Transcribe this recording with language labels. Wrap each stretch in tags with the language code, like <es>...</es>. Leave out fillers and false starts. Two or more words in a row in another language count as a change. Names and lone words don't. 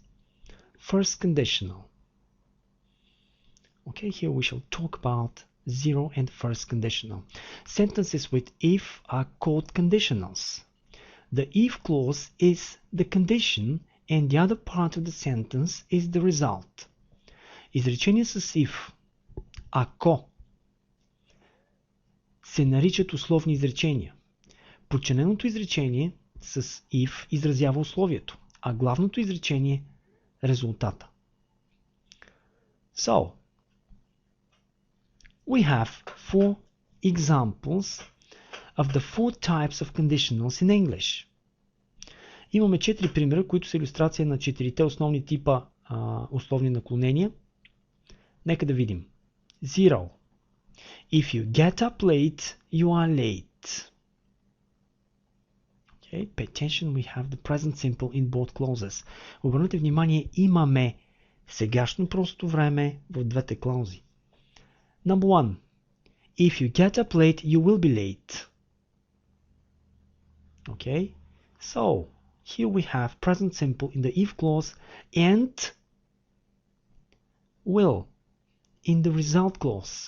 <en>First conditional. Okay, here we shall talk about zero and first conditional. Sentences with if are called conditionals. The if clause is the condition and the other part of the sentence is the result.</en> <bg>Изречения с if, ако, се наричат условни изречения. Подчиненото изречение с if изразява условието, а главното изречение – резултата.</bg> <en>So, we have 4 examples of the 4 types of conditionals in English.</en> <bg>Имаме 4 примера, които са илюстрация на 4-те основни типа условни наклонения. Нека да видим.</bg> <en>Zero. If you get up late, you are late. Okay, pay attention, we have the present simple in both clauses.</en> <bg>Обърнете внимание, имаме сегашно просто време в двете клаузи.</bg> <en>Number 1. If you get up late, you will be late. Okay, so here we have present simple in the if clause and will in the result clause.</en>